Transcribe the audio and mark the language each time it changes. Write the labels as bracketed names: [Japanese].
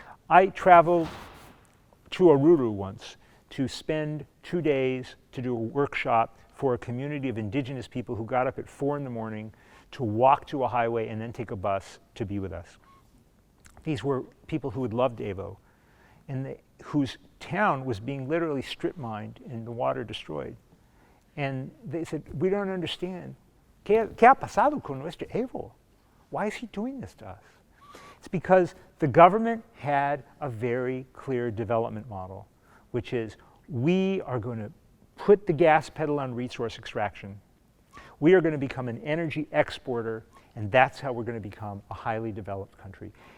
[English] I traveled to Oruro once to spend 2 days to do a workshop for a community of indigenous people who got up at 4 in the morning to walk to a highway and then take a bus to be with us. These were people who had loved Evo and whose town was being literally strip mined and the water destroyed. And they said, we don't understand. [Spanish] ¿Qué ha pasado con nuestro Evo? [English] Why is he doing this to us? It's because the government had a very clear development model, which is we are going to put the gas pedal on resource extraction. We are going to become an energy exporter, and that's how we're going to become a highly developed country.